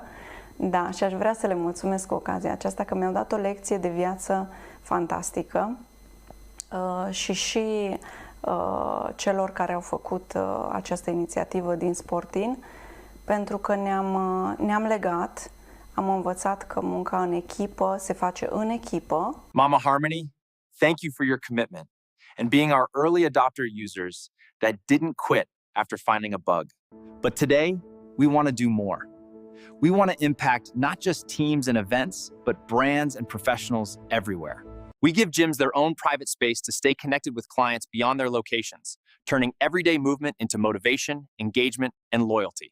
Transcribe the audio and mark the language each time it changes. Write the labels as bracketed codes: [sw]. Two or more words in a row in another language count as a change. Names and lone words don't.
[ro] Da, și aș vrea să le mulțumesc cu ocazia aceasta că mi-au dat o lecție de viață fantastică. Și celor care au făcut această inițiativă din SportIn, pentru că ne-am legat, am învățat că munca în echipă se face în echipă. [en] Mama Harmony, thank you for your commitment and being our early adopter users that didn't quit after finding a bug. But today, we want to do more. We want to impact not just teams and events, but brands and professionals everywhere. We give gyms their own private space to stay connected with clients beyond their locations, turning everyday movement into motivation, engagement, and loyalty.